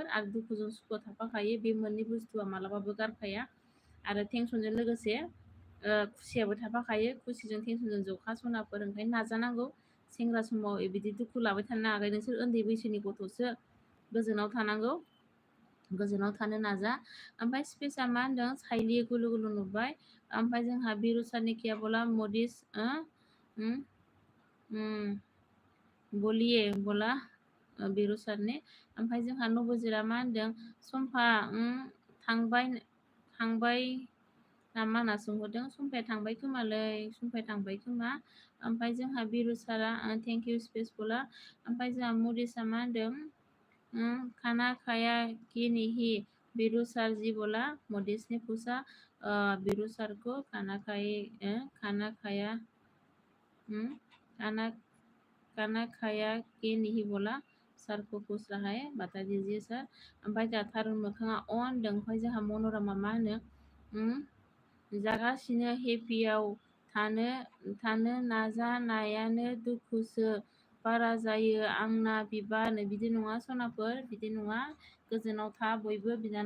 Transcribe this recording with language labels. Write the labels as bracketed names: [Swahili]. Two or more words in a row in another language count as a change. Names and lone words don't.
[Bodo] आरो दुखुजों सुखुआ थाफाखायो बे मोननै बुस्थुआ मालाबाबो गारखाया आरो टेनसनजों लोगोसे खुसियाबो थाफाखायो खुसिजों टेनसनजों जखा सनाफोर ओंखायनो नाजानांगौ सेंग्रा समाव बिदि दुखु लाबाय थानो नाङाखै नोंसोर उन्दै बैसोनि गथ'सो गोजोनाव थानांगौ गोजोनाव थानो नाजा ओमफ्राय स्पेसा मा होनदों साइलि गुलु गुलु नुबाय ओमफ्राय जोंहा बिरु सारनि किया बोला मदिस [Hindi] बोलिए बोला [Bodo] बिरु सारनि ओमफ्राय जोंहा नबजिरा मा होनदों सम्फा थांबाय नामा होनना सोंहरदों सम्फाया थांबाय खोमा ओमफ्राय जोंहा बिरु सारा थेंक इउ स्पेस बोला ओमफ्राय जोंहा मदिसा मा होनदों [Hindi] खाना खाया कि नहीं बिरु सार जी बोला मदिस ने पूछा बिरु सार को खाना खाया कि नहीं बोला सार को पूछ रहा है बता दीजिए सर [Bodo] ओमफ्राय जोंहा थारुन मोखाङा अन होनदों ओमफ्राय जोंहा मन'रमा मा होनो जागासिनो हेपियाव थानो नाजानायानो दुखुसो बारा जायो आंना बिबार बिदि नङा सनाफोर बिदि नङा गोजोनाव था बयबो बिनानाव